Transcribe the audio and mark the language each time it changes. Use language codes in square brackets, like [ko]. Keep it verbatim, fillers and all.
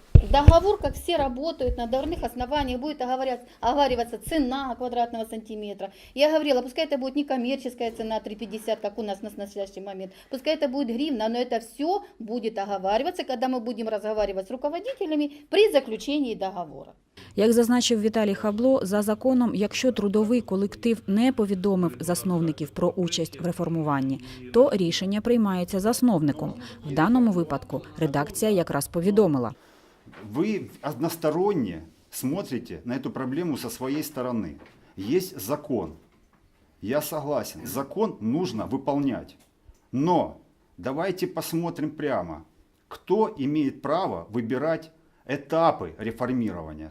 [ru] Договор, как все работают на договорных основаниях, будет оговариваться цена квадратного сантиметра. Я говорила, пускай это будет не коммерческая цена три пятьдесят, как у нас на настоящий момент, пускай это будет гривна, но это все будет оговариваться, когда мы будем разговаривать с руководителями при заключении договора. [uk] Як зазначив Віталій Хабло, за законом, якщо трудовий колектив не повідомив засновників про участь в реформуванні, то рішення приймається засновником. В даному випадку редакція якраз повідомила. [ru] Вы односторонне смотрите на эту проблему со своей стороны. Есть закон. Я согласен. Закон нужно выполнять. Но давайте посмотрим прямо, кто имеет право выбирать этапы реформирования.